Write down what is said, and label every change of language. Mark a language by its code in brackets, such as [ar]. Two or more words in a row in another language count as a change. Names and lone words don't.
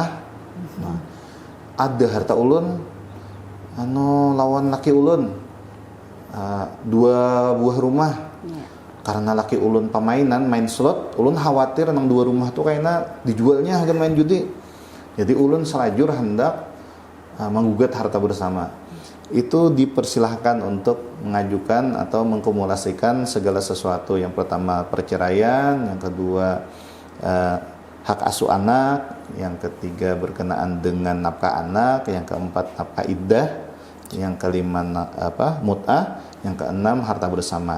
[bjn] Nah, ada harta ulun lawan laki ulun. 2 buah rumah karena laki ulun pamainan main slot, ulun khawatir nang 2 rumah tuh kayaknya dijualnya harga main judi. Jadi ulun selajur hendak menggugat harta bersama. [id] Itu dipersilahkan untuk mengajukan atau mengkumulasikan segala sesuatu. Yang pertama perceraian, yang kedua hak asuh anak, yang ketiga berkenaan dengan nafkah anak, yang keempat nafkah iddah, yang kelima mut'ah, yang keenam harta bersama.